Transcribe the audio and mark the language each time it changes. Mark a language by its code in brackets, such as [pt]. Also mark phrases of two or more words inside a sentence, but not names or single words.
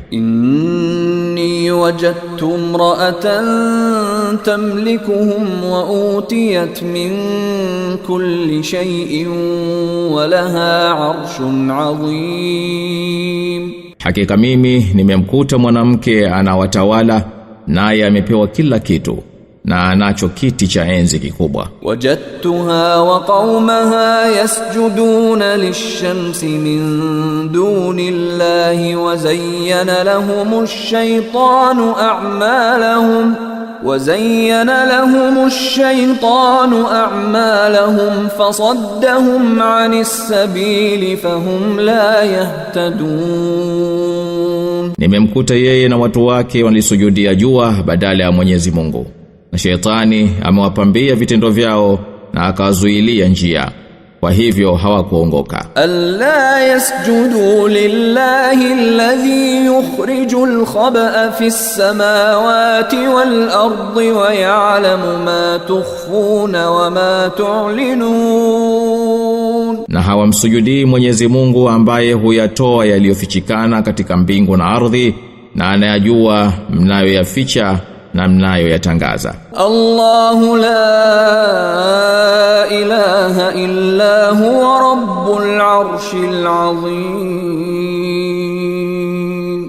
[ar] إني وجدت امرأة تملكهم وأوتيت من كل شيء ولها عرش عظيم. [sw] Hakika mimi nimemkuta mwanamke anawatawala, naye amepewa kila kitu, na anacho kiti cha enzi kikubwa. [ar] وجدتها وقومها يسجدون للشمس من دون الله وزين لهم أعمالهم فصدهم عن السبيل فهم لا يهتدون. [sw] Nimemkuta yeye na watu wake walisujudia jua badala ya Mwenyezi Mungu, na Shetani amewapambia vitendo vyao na akawazuilia njia, kwa hivyo hawakuongoka. [ar] ألا يسجدوا لله الذي يخرج الخبء في السماوات والأرض ويعلم ما تخفون وما تعلنون. [sw] Na hawamsujudii Mwenyezi Mungu ambaye huyatoa yaliyofichikana katika mbingu na ardhi, na anayajua mnayoyaficha na mnayoyatangaza. [ar] الله لا إله إلا هو رب العرش العظيم.